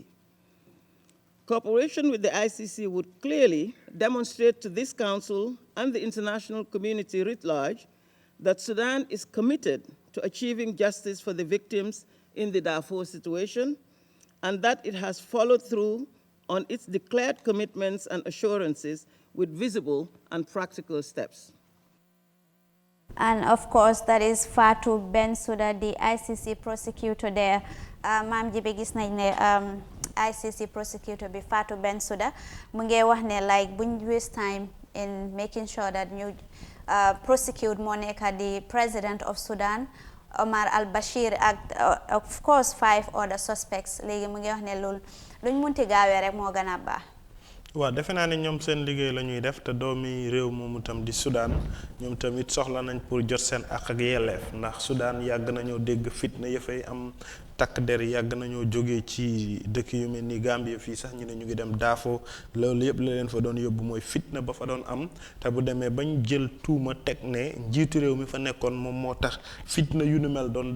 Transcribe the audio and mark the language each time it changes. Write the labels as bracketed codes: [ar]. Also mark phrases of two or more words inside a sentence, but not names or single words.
[en] Cooperation with the ICC would clearly demonstrate to this Council and the international community writ large that Sudan is committed to achieving justice for the victims in the Darfur situation, and that it has followed through on its declared commitments and assurances with visible and practical steps. And of course, that is Fatou Bensouda, the ICC prosecutor there. [wo] Maam Jibe gis nañ ne [en] ICC prosecutor [wo] be Fatou Bensouda mu ngi wax ne like buñ [en] waste time in making sure that [wo] ñu prosecute moo nekk [en] the president of Sudan Omar Al-Bashir [wo] ak [en] of course 5 other suspects [wo] léegi mu ngi wax ne loolu luñ munti gaawee rek moo gën a baax. waaw defe naa ne ñoom seen liggéey la ñuy def te doomi réew moomu tam di Sudan ñoom tamit soxla nañ pour jot seen àq ak yelleef ndax Sudan yàgg nañoo dégg fitna ya fay am takk der yàgg nañoo jógee ci dëkk yu mel ni Gambie fii sax ñu ne ñu ngi dem Darfour loolu yëpp la leen fa doon yóbbu mooy fitna ba fa doon am te bu demee bañ jël tuuma teg ne njiitu réew mi fa nekkoon moom moo tax fitna yu nu mel doon